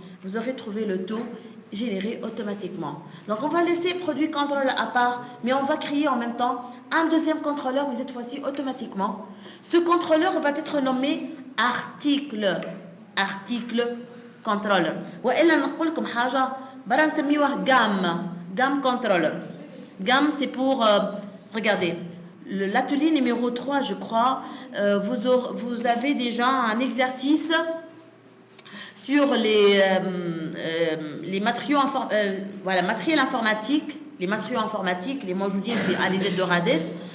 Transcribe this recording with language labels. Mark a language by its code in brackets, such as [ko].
[fr] Vous aurez trouvé le tout généré automatiquement. Donc on va laisser produit contrôle à part, mais on va créer en même temps un deuxième contrôleur, mais cette fois-ci automatiquement. Ce contrôleur va être nommé article controller. [ar] وإلا نقول لكم حاجة برا نسميوه gamme controller. [fr] Gamme, c'est pour regardez l'atelier numéro 3, je crois, vous avez déjà un exercice sur les matériaux matériel informatique, les موجودين à l'aide de RADES.